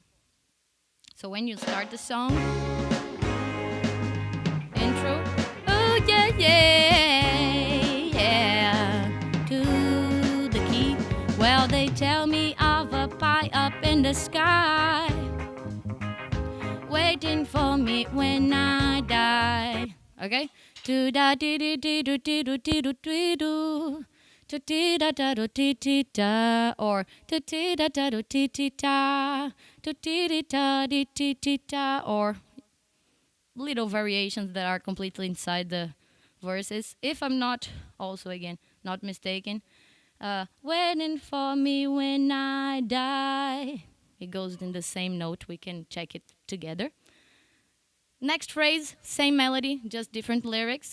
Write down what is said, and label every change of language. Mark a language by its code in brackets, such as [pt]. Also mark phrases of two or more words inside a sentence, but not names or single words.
[en] So when you start the song, intro, oh yeah, yeah, yeah, to the key. Well, they tell me of a pie up in the sky, waiting for me when I die. Okay? Do da di di di do di do di do di do. To ti da da do ti ti da, or to ti da da do ti ti da, to ti di da di ti ti da, or little variations that are completely inside verses. If I'm not, also again, not mistaken, waiting for me when I die. It goes in the same note. We can check it together. Next phrase, same melody, just different lyrics.